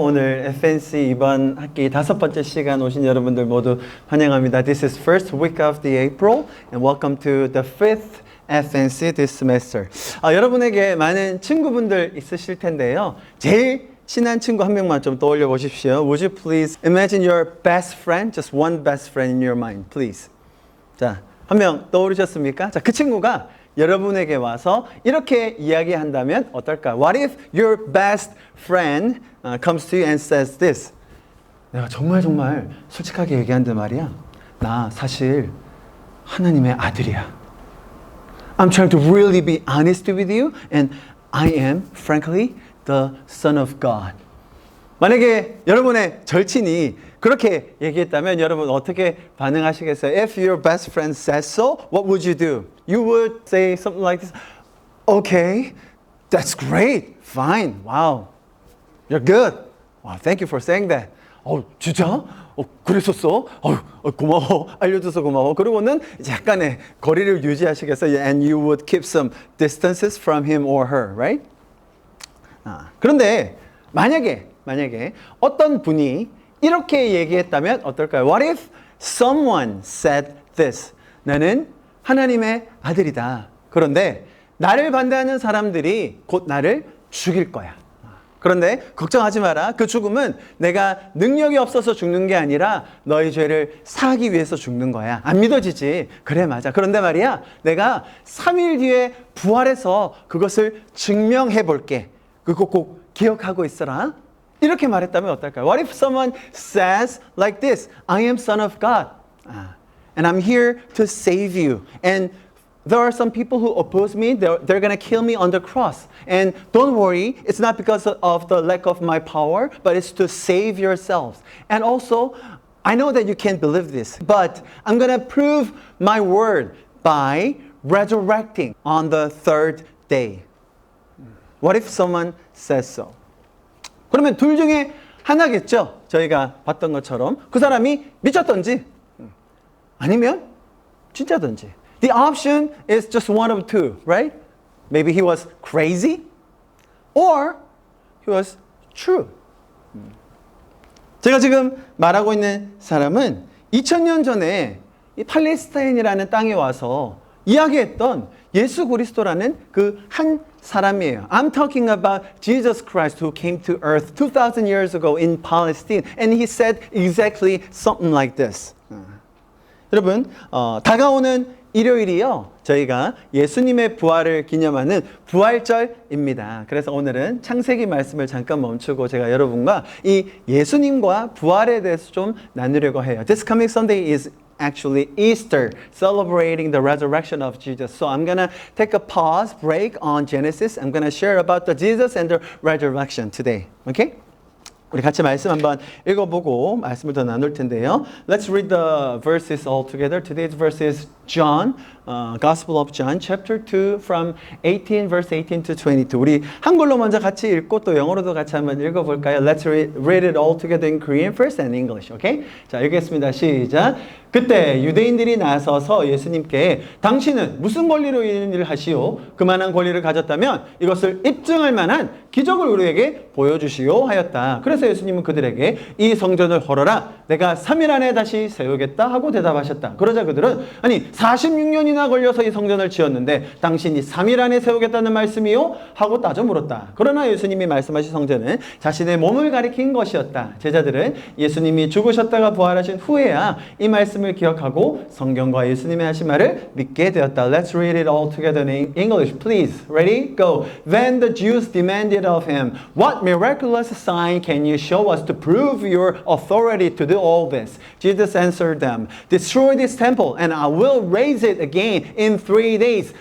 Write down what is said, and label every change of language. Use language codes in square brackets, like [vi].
[ko] 오늘 FNC 이번 학기 5번째 시간 오신 여러분들 모두 환영합니다. [en] This is first week of the April and welcome to the fifth FNC this semester. [ko] 여러분에게 많은 친구분들 있으실 텐데요. 제일 친한 친구 한 명만 좀 떠올려 보십시오. [en] Would you please imagine your best friend, just one best friend in your mind, please. [ko] 자, 한 명 떠오르셨습니까? 자, 그 친구가 여러분에게 와서 이렇게 이야기한다면 어떨까? [en] What if your best friend comes to you and says this? [ko] 내가 정말 솔직하게 얘기한단 말이야. 나 사실 하나님의 아들이야. [en] I'm trying to really be honest with you and I am, frankly, the son of God. [ko] 만약에 여러분의 절친이 그렇게 얘기했다면 여러분 어떻게 반응하시겠어요? [en] If your best friend says so, what would you do? You would say something like this. Okay, that's great. Fine. Wow. You're good. Wow, thank you for saying that. [ko] 진짜? 그랬었어? 고마워. 알려줘서 고마워. 그리고는 약간의 거리를 유지하시겠어요? [en] And you would keep some distances from him or her, right? [ko] 그런데 만약에 어떤 분이 이렇게 얘기했다면 어떨까요? [en] What if someone said this? [ko] 나는 하나님의 아들이다. 그런데 나를 반대하는 사람들이 곧 나를 죽일 거야. 그런데 걱정하지 마라. 그 죽음은 내가 능력이 없어서 죽는 게 아니라 너희 죄를 사하기 위해서 죽는 거야. 안 믿어지지? 그래, 맞아. 그런데 말이야, 내가 3일 뒤에 부활해서 그것을 증명해 볼게. 그거 꼭 기억하고 있어라. 이렇게 말했다면 어떨까요? [en] What if someone says like this? I am son of God. And I'm here to save you. And there are some people who oppose me. They're going to kill me on the cross. And don't worry, it's not because of the lack of my power, but it's to save yourselves. And also, I know that you can't believe this, but I'm going to prove my word by resurrecting on the third day. What if someone says so? [ko] 그러면 둘 중에 하나겠죠. 저희가 봤던 것처럼 그 사람이 미쳤던지 아니면 진짜던지. [en] The option is just one of two, right? Maybe he was crazy or he was true. [ko] 제가 지금 말하고 있는 사람은 2000년 전에 이 팔레스타인이라는 땅에 와서 이야기했던 예수 그리스도라는 그 한 사람이에요. [en] I'm talking about Jesus Christ who came to earth 2000 years ago in Palestine and he said exactly something like this. [ko] 여러분, 다가오는 일요일이요. 저희가 예수님의 부활을 기념하는 부활절입니다. 그래서 오늘은 창세기 말씀을 잠깐 멈추고 제가 여러분과 이 예수님과 부활에 대해서 좀 나누려고 해요. [en] This coming Sunday is actually Easter, celebrating the resurrection of Jesus. So I'm going to take a pause, break on Genesis. I'm going to share about the Jesus and the resurrection today. Okay? [ko] 우리 같이 말씀 한번 읽어보고 말씀을 더 나눌 텐데요. [en] Let's read the verses all together. Today's verse is John, Gospel of John, chapter 2, from 18, verse 18 to 22. [ko] 우리 한글로 먼저 같이 읽고 또 영어로도 같이 한번 읽어볼까요? [en] Let's read it all together in Korean first and English, okay? [ko] 자, 읽겠습니다. 시작. 그때 유대인들이 나서서 예수님께 당신은 무슨 권리로 이런 일을 하시오? 그만한 권리를 가졌다면 이것을 입증할 만한 기적을 우리에게 보여주시오 하였다. 그래서 예수님은 그들에게 이 성전을 헐어라. 내가 3일 안에 다시 세우겠다 하고 대답하셨다. 그러자 그들은 아니 46년이나 걸려서 이 성전을 지었는데 당신이 3일 안에 세우겠다는 말씀이요? 하고 따져 물었다. 그러나 예수님이 말씀하신 성전은 자신의 몸을 가리킨 것이었다. 제자들은 예수님이 죽으셨다가 부활하신 후에야 이 말씀을 기억하고 성경과 예수님의 하신 말을 믿게 되었다. [en] Let's read it all together in English, please. Ready? Go. Then the Jews demanded of him, "What miraculous sign can you show us to prove your authority to do all this?" Jesus answered them, "Destroy this temple and I will raise it again in 3 days."